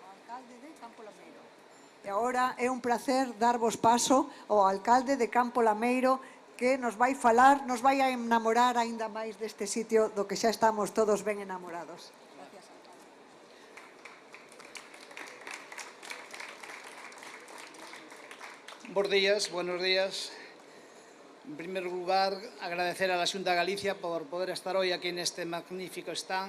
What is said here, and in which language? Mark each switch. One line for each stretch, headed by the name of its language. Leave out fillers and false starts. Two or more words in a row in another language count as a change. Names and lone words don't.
Galician: alcalde de Campo Lameiro. E agora é un placer darvos paso ao alcalde de Campo Lameiro, que nos vai falar, nos vai a enamorar aínda máis deste sitio do que xa estamos todos ben enamorados.
Spanish: Gracias, alcalde. Buenos días. En primer lugar, agradecer a la Xunta de Galicia por poder estar hoy aquí en este magnífico stand.